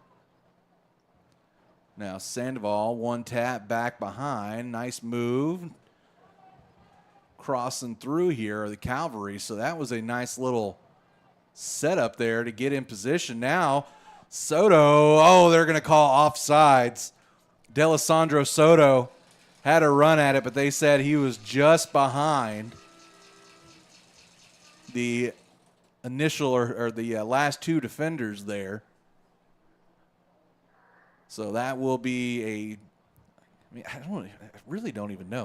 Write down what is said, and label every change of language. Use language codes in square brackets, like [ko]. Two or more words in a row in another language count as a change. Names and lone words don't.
[en] Now Sandoval, one tap back behind. Nice move. Crossing through here are the Cavalry. So that was a nice little set up there to get in position. Now, Soto, they're going to call offsides. D'Alessandro Soto had a run at it, but they said he was just behind the initial or the last two defenders there. So that will be I really don't even know.